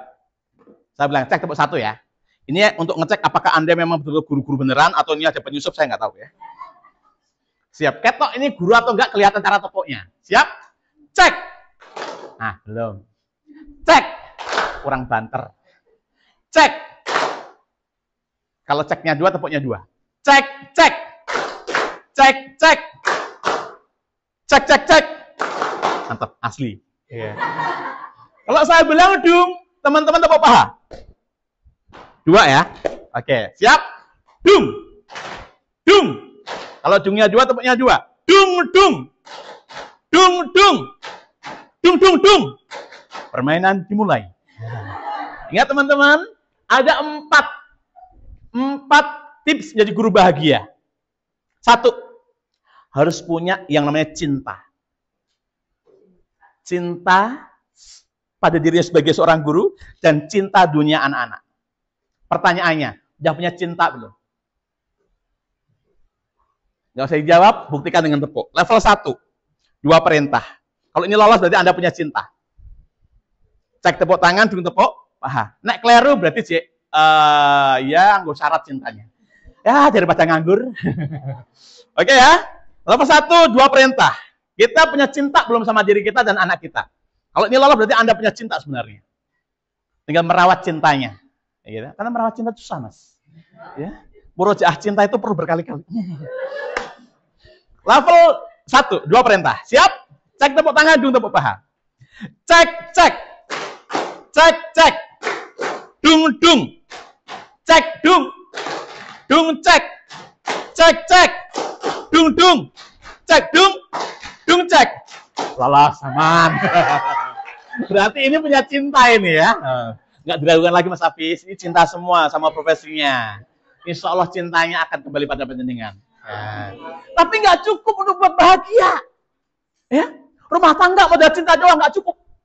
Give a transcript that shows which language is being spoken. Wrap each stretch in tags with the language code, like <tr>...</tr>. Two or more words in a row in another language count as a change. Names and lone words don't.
<id>Saya bilang cek, tepuk 1 ya. Ini untuk ngecek apakah Anda memang betul-betul guru-guru beneran atau ini ada penyusup, saya nggak tahu ya. Siap. Ketok ini guru atau enggak kelihatan cara tepuknya. Siap? Cek. Nah, belum. Cek. Kurang banter. Cek. Kalau ceknya 2, tepuknya 2. Cek, cek. Cek, cek. Cek, cek, cek. Mantap, asli. Yeah. Kalau saya bilang dung, teman-teman tepuk paha. 2 ya. Oke, siap? Dung. Dung. Kalau dungnya 2, tepuknya 2. Dung, dung. Dung, dung. Dung, dung, dung. Permainan dimulai. Ingat teman-teman, ada 4 tips jadi guru bahagia. 1, harus punya yang namanya cinta. Cinta pada dirinya sebagai seorang guru dan cinta dunia anak-anak. Pertanyaannya, udah punya cinta belum? Nggak usah dijawab, buktikan dengan tepuk. Level 1, 2 perintah. Kalau ini lolos berarti Anda punya cinta. Cek tepuk tangan, dung tepuk paha.</id> <jv>Nek kleru berarti ya nggo syarat cintanya.</jv> <id>Ya daripada nganggur. Oke ya. Level 1, 2 perintah. Kita punya cinta belum sama diri kita dan anak kita. Kalau ini lolos berarti Anda punya cinta sebenarnya. Tinggal merawat cintanya. Ya, karena merawat cinta itu susah, Mas. Ya. Murojaah cinta itu perlu berkali-kali. Level 1, 2 perintah. Siap? Cek tepuk tangan, dung tepuk paha. Cek, cek. Cek, cek. Dung, dung. Cek, dung. Dung, cek. Cek, cek. Dung, dung. Cek, dung. Dung, cek. Lolos, aman. Berarti ini punya cinta ini ya. Nggak diragukan lagi Mas Hafiz. Ini cinta semua sama profesinya.</id> <ar>Insya Allah</ar> <id>cintanya akan kembali pada penjenengan. Tapi nggak cukup untuk buat bahagia. Ya, rumah tangga modal cinta doang nggak cukup.</id>